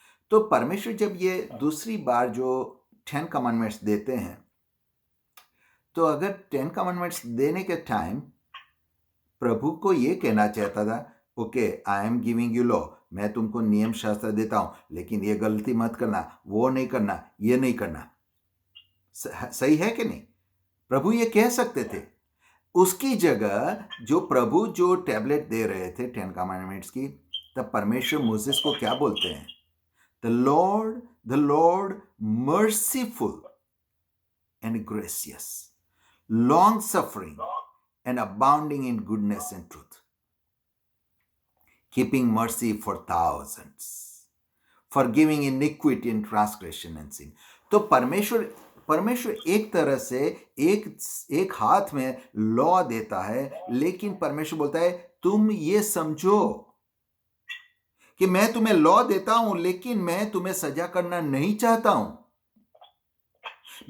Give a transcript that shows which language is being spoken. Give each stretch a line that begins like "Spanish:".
Hindi: तो परमेश्वर जब ये दूसरी बार जो 10 कमांडमेंट्स देते हैं, तो अगर 10 कमांडमेंट्स देने के टाइम प्रभु को ये कहना चाहता था,
English: okay, I am giving you law,
Hindi: मैं तुमको नियम शास्त्र देता हूं, लेकिन ये गलती मत करना, वो नहीं करना, ये नहीं करना। सही है कि नहीं? प्रभु ये कह सकते थे। उसकी जगह जो प्रभु जो टैबलेट दे रहे थे 10 कमांडमेंट्स की, तब परमेश्वर मूसेस को क्या बोलते हैं?
English: The Lord merciful and gracious, long suffering and abounding in goodness and truth, keeping mercy for thousands, forgiving iniquity and transgression and sin.
Hindi: तो परमेश्वर एक तरह से एक हाथ में लॉ देता है, लेकिन परमेश्वर बोलता है तुम ये समझो कि मैं तुम्हें लॉ देता हूं, लेकिन मैं तुम्हें सजा करना नहीं चाहता हूं।